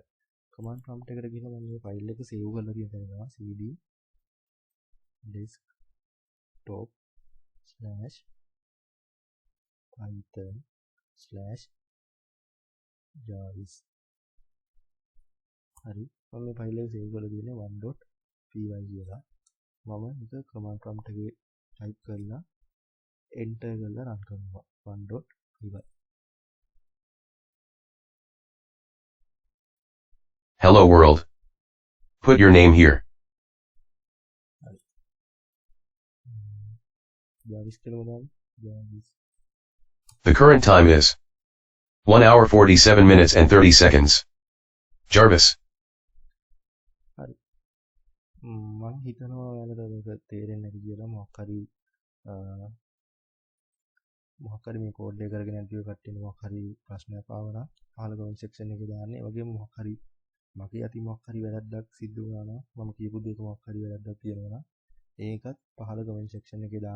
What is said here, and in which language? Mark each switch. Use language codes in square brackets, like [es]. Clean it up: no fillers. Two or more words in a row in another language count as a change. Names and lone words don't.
[en] command prompt [si] එකට ගිහලා මම මේ file එක save කරලා තියෙන තැන යනවා [en] cd desktop /python/javis. [si] හරි. මම මේ file එක save කරලා තියෙන්නේ 1.py කියලා. මම ඒක [en] command prompt [si] එකේ type කරලා enter කරලා run කරනවා 1.py. [en] Hello world. Put your name here. [si] javis කියලා මොනවද? javis. [en] The current time is 1 hour 47 minutes and 30 seconds. Jarvis. [si] හරි. මම හිතනවා ඔයාලට මේක තේරෙන්නේ නැති කියලා මොකක් හරි මේ කෝඩ් එක කරගෙන යන කට්ටිය මොකක් හරි ප්‍රශ්නයක් ආවනම් පහළ [en] comment section [si] එකේ දාන්න. ඒ වගේම මොකක් හරි මගේ අතින් මොකක් හරි වැරද්දක් සිද්ධ වුණා නම් මම කියපු දෙයක මොකක් හරි වැරද්දක් තියෙනවා නම් ඒකත් පහළ [en] comment section [si] එකේ දාන්න.